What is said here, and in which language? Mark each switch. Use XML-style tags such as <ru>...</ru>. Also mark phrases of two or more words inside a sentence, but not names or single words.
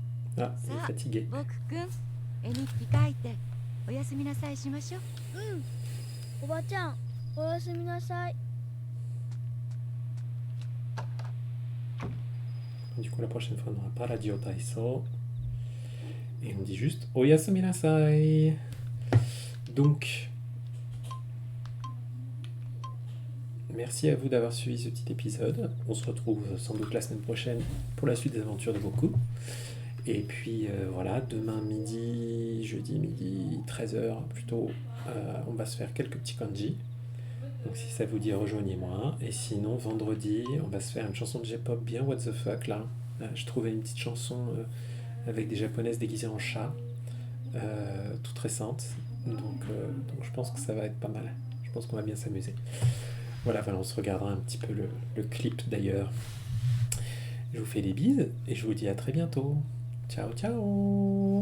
<fr>Ah, il est fatigué.</fr> <ja>僕くん絵日記書いておやすみなさいしましょう。おばちゃんおやすみなさい。</ja> <fr>Du coup, la prochaine fois, on n'aura pas Radio Taiso. Et on dit juste</fr> <ja>おやすみなさい.</ja> <fr>Donc, merci à vous d'avoir suivi ce petit épisode. On se retrouve sans doute la semaine prochaine pour la suite des aventures de Boku. Et puis voilà, demain midi, jeudi midi, 13h plutôt, on va se faire quelques petits kanji. Donc si ça vous dit, rejoignez-moi. Et sinon, vendredi, on va se faire une chanson de J-pop bien</fr> <en>what the fuck</en> <fr>là. Je trouvais une petite chanson avec des japonaises déguisées en chat, toute récente. Donc je pense que ça va être pas mal. Je pense qu'on va bien s'amuser. Voilà, on se regardera un petit peu le clip d'ailleurs. Je vous fais des bises et je vous dis à très bientôt.</fr>